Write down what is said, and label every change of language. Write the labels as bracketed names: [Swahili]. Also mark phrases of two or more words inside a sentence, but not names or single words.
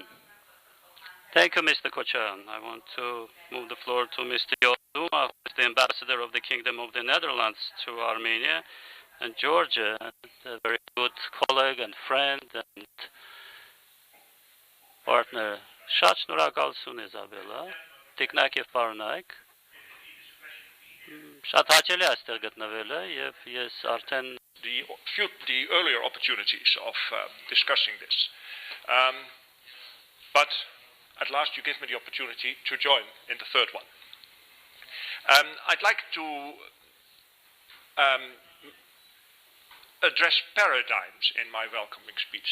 [English] Thank you, Mr. Kochan. I want to move the floor to Mr. Yoduma, who is the ambassador of the Kingdom of the Netherlands to Armenia and Georgia, a very good colleague and friend and partner. [Armenian] Շատ շնորհակալություն Իզաբելա, տիկնակ եւ պարոնայք։ Շատ հաճելի է այստեղ գտնվելը եւ ես արդեն [English] the earlier opportunities of discussing this. But at last you gave me the opportunity to join in the third one. I'd like to address paradigms in my welcoming speech.